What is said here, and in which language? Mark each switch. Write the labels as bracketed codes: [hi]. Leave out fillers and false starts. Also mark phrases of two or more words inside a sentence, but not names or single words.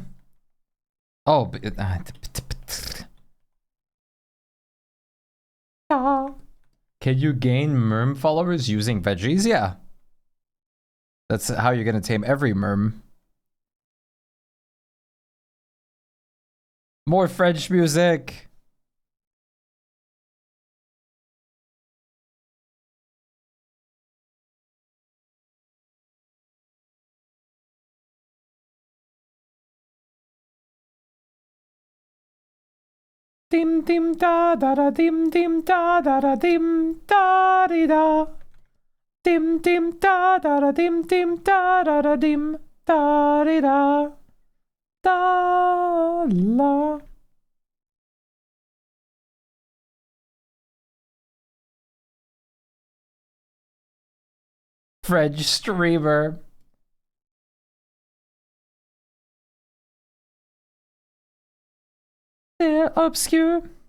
[en] Oh, can you gain merm followers using veggies? Yeah. That's how you're gonna tame every merm. More French music. Dim dim da da da dim dim da da da dim da di da. Dim dim da da da dim dim da da da dim da di da. Da la. French streamer. They're obscure.